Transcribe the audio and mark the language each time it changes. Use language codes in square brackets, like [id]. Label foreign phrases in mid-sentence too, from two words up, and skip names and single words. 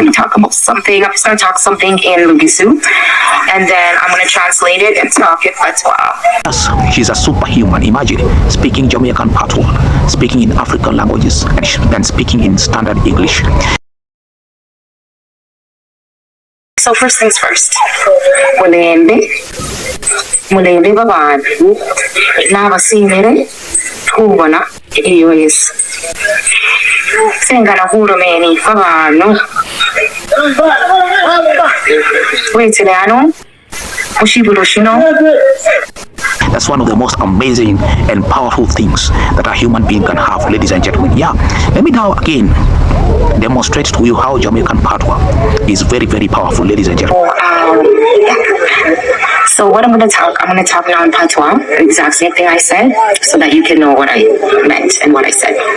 [en] I'm going to talk about something. I'm just going to talk something in Lugisu, and then I'm going to translate it and talk in Patois. Yes, she's a superhuman. Imagine speaking Jamaican Patwa, speaking in African languages, and then speaking in standard English. So first things first. [myx] Mulembe babantu n'abasimire kubona iyo yesu sengana hurumeni babantu wetele ano mushiburushino. [en] That's one of the most amazing and powerful things that a human being can have, ladies and gentlemen. Yeah, let me now again demonstrate to you how Jamaican Patwa is very, very powerful, ladies and gentlemen. So what I'm going to talk now in Patois, the exact same thing I said, so that you can know what I meant and what I said.